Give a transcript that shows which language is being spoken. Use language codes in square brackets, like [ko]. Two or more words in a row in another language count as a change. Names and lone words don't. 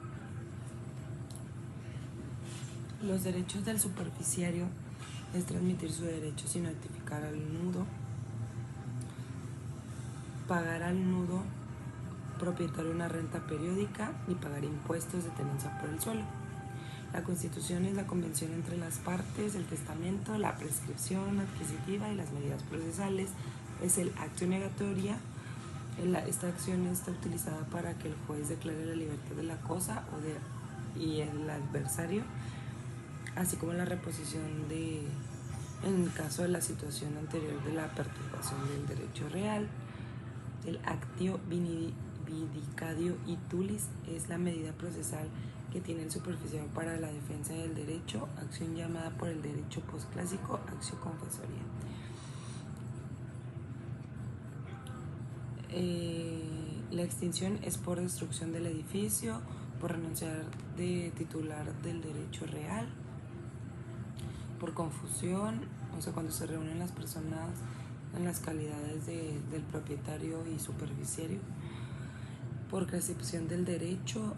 [es] Los derechos del superficiario es transmitir su derecho sin notificar al nudo, pagar al nudo propietario una renta periódica y pagar impuestos de tenencia por el suelo. La Constitución es la convención entre las partes, el testamento, la prescripción adquisitiva y las medidas procesales. Es el [la] actio negatoria. [es] Esta acción está utilizada para que el juez declare la libertad de la cosa y el adversario, así como la reposición en caso de la situación anterior de la perturbación del derecho real. El [la] actio vindicadio itulis [es] es la medida procesal que tiene el superficiario para la defensa del derecho, acción llamada por el derecho posclásico [la] actio confesoria. [es] La extinción es por destrucción del edificio, por renunciar de titular del derecho real, por confusión, o sea, cuando se reúnen las personas en las calidades del propietario y superficiario, por recepción del derecho.